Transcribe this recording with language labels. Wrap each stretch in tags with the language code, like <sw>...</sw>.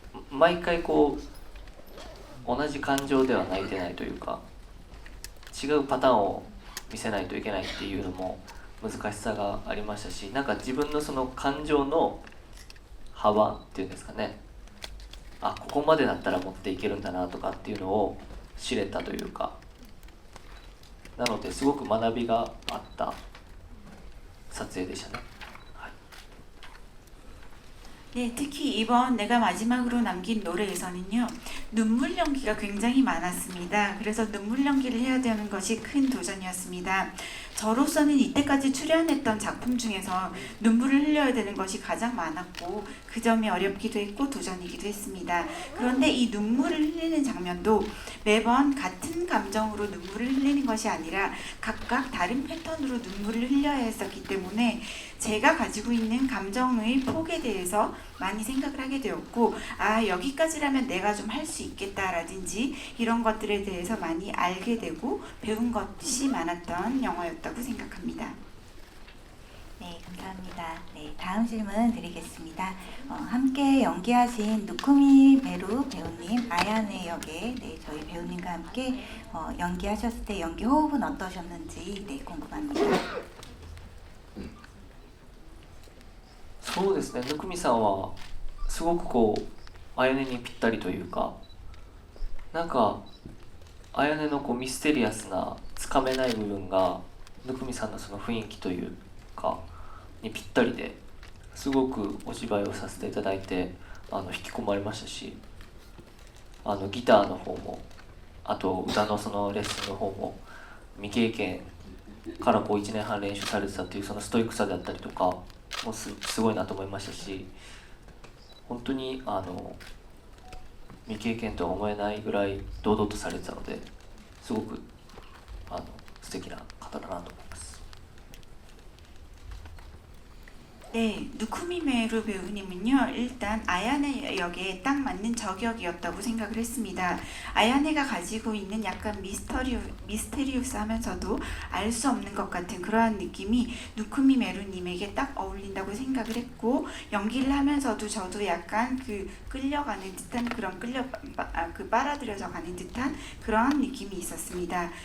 <ja>毎回こう同じ感情では泣いてないというか、違うパターンを見せないといけないっていうのも難しさがありましたし、なんか自分のその感情の幅っていうんですかね、ここまでだったら持っていけるんだなとかっていうのを知れたというか、なのですごく学びがあった撮影でしたね。</ja> <ko>네, 특히 이번 내가 마지막으로 남긴 노래에서는요, 눈물 연기가 굉장히 많았습니다. 그래서 눈물 연기를 해야 되는 것이 큰 도전이었습니다. 저로서는 이때까지 출연했던 작품 중에서 눈물을 흘려야 되는 것이 가장 많았고, 그 점이 어렵기도 했고 도전이기도 했습니다. 그런데 이 눈물을 흘리는 장면도 매번 같은 감정으로 눈물을 흘리는 것이 아니라 각각 다른 패턴으로 눈물을 흘려야 했었기 때문에 제가 가지고 있는 감정의 폭에 대해서 많이 생각을 하게 되었고, 여기까지라면 내가 좀 할 수 있겠다라든지 이런 것들에 대해서 많이 알게 되고 배운 것이 많았던 영화였다고 생각합니다. 네, 감사합니다. 네, 다음 질문 드리겠습니다. 함께 연기하신 누쿠미 메루 배우님, 아야네 역의 저희 배우님과 함께 연기하셨을 때 연기 호흡은 어떠셨는지 궁금합니다.</ko> <ja>そうですね、ぬくみさんはすごくこうあやねにぴったりというか、なんかあやねのこうミステリアスなつかめない部分がぬくみさんのその雰囲気というかにぴったりで、すごくお芝居をさせていただいて引き込まれましたし、ギターの方もあと歌のそのレッスンの方も未経験からこう1年半練習されてたっていうそのストイックさであったりとかもうすごいなと思いましたし、本当に未経験とは思えないぐらい堂々とされてたので、すごく素敵な方だなと思います。</ja> <ko>네, 누쿠미메루 배우님은요, 일단 아야네 역에 딱 맞는 저격이었다고 생각을 했습니다. 아야네가 가지고 있는 약간 미스테리우스 하면서도 알 수 없는 것 같은 그러한 느낌이 누쿠미메루님에게 딱 어울린다고 생각을 했고, 연기를 하면서도 저도 약간 끌려가는 듯한 그런 빨아들여져 가는 듯한 그러한 느낌이 있었습니다.</ko>